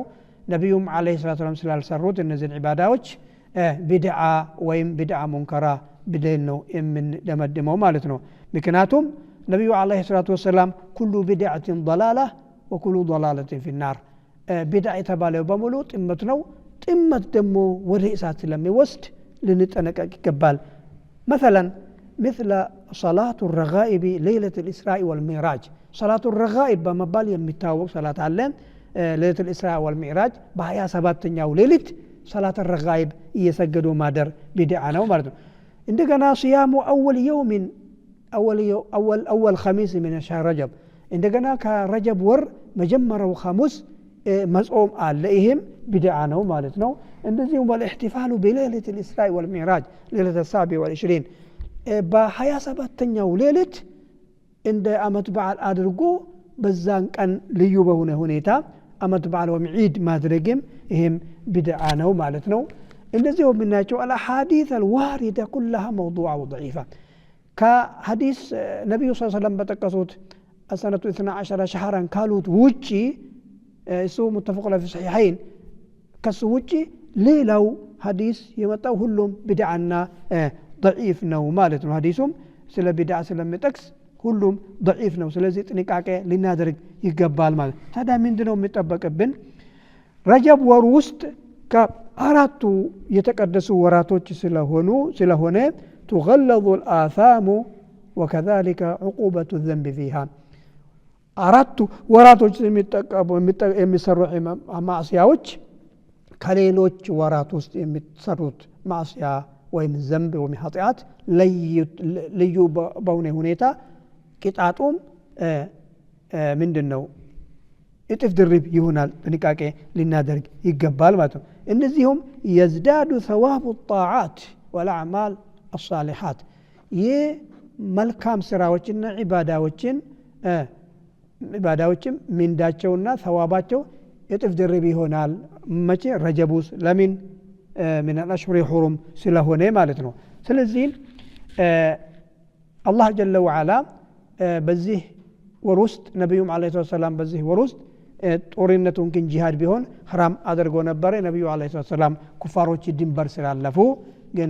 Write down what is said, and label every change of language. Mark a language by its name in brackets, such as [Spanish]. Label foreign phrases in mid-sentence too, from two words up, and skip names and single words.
[Amharic] ነብዩም [Arabic] عليه السلام [Amharic] ስላልሰሩት እነዚህ ዒባዳዎች ቢድዓ ወይም [Arabic] بدعة منكرة [Amharic] ብለን ነው የምንደመድመው ማለት ነው። ምክንያቱም ነብዩ [Arabic] عليه الصلاة والسلام كل بدعة ضلالة وكل ضلالة في النار [Amharic] ቢድዓ የተባለው በሙሉ ጥመት ነው። ጥመት ደግሞ ወደ እሳት ስለሚወስድ ልንጠነቀቅ ይገባል። [Arabic] مثلا مثل صلاة الرغائب ليلة الإسراء والمعراج صلاة الرغائب [Amharic] በመባል የሚታወቅ ሰላት አለ። [Arabic] ليلة الإسراء والمعراج [Amharic] በ27ኛው ሌሊት [Arabic] صلاة الرغائب [Amharic] እየሰገዱ ማደር ቢድዓ ነው ማለት ነው። እንደገና صيام [Arabic] أول خميس من شهر رجب [Amharic] እንደገና ከረጀብ ወር መጀመሪያው ሐሙስ መጾም አለ። ይሄም ቢድዓ ነው ማለት ነው። እንደዚሁም [Arabic] والاحتفال بليلة الإسراء والمعراج ليلة السابع والعشرين [Amharic] በ27ኛው ሌሊት እንደ አመት በዓል አድርጎ በዛን ቀን ልዩ በሆነ ሁኔታ አመት በዓል ወይም ዒድ ማድረግም ይሄም ቢድዓ ነው ማለት ነው። እንደዚሁ የምናያቸው [Arabic] الأحاديث الواردة كلها موضوعة وضعيفة [Amharic] ከሐዲስ ነብዩ [Arabic] صلى الله عليه وسلم [Amharic] በጠቀሱት [Arabic] السنة 12 شهرا [Amharic] ካሉት ውጪ እሱ [Arabic] متفق عليه في الصحيحين [Amharic] ከሱ ውጪ ሌላው ሐዲስ የመጣው ሁሉም ቢድዓና ضعيف ነው ማለት ነው። ሐዲሱም ስለ ቢድዓ ስለሚጠቅስ ሁሉም ضعيف ነው። ስለዚህ ጥንቃቄ ልናደርግ ይገባል ማለት። ታዲያ ምንድነው የሚጠበቅብን? ረጀብ ወር ውስጥ ከአራቱ የተቀደሱ ወራቶች ስለሆነ [Arabic] تغلظ الآثام وكذلك عقوبة الذنب فيها [Amharic] አራቱ ወራቶች የሚሰሩ ማዕሲያዎች ከሌሎች ወራት ውስጥ የሚሰሩት ማዕሲያ ወይም ዘንብ ወይም ኃጢአት ልዩ በሆነ ሁኔታ ቅጣቱም ምንድነው እጥፍ ድርብ ይሆናል። ጥንቃቄ ልናደርግ ይገባል ማለት ነው። እነዚህም [Arabic] يزداد ثواب الطاعات والأعمال الصالحات [Amharic] የመልካም ስራዎችና ዒባዳዎችም ምንዳቸውና ተዋባቸው እጥፍ ድርብ ይሆናል። መቼ? ረጀብ ውስጥ ለምን? [Arabic] من الأشهر الحرم [Amharic] ስለሆነ ማለት ነው። ስለዚህ [Arabic] الله جل وعلا [Amharic] በዚህ ወር ውስጥ ነብዩም [Arabic] عليه السلام [Amharic] በዚህ ወር ውስጥ ጦርነቱን ግን ጂሃድ ቢሆን حرام አድርጎ ነበር። ነብዩ [Arabic] عليه السلام [Amharic] ኩፋሮች ድንበር ስላለፉ ግን